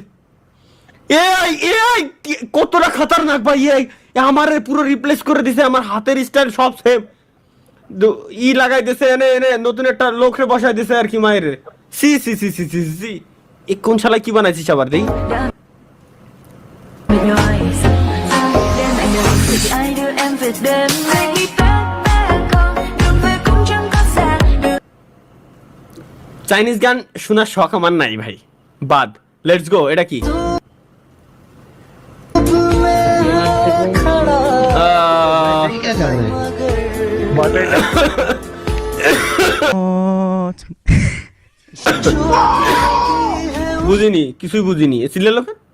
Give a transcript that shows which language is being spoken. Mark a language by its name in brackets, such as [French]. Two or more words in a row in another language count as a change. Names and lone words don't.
[Bangla] এআই কতটা খতরনাক ভাই। এআই আমারে পুরো রিপ্লেস করে দিছে, আমার হাতের স্টাইল সব সেম লাগাই দিছে, এনে নতুন একটা লোকরে বসাই দিছে আর কি মায়ের। সি এ কোন শালা কি বানাইছিস আবার দেই? [English] with your eyes. [Vietnamese] I do em về đêm nay con đường về cũng chẳng có xa đường. [Bangla] চাইনিজ গান শোনার শখ আমার নাই ভাই, বাদ। [English] let's go, [Bangla] এটা কি? বুঝিনি, কিছুই বুঝিনি। সিলে লোক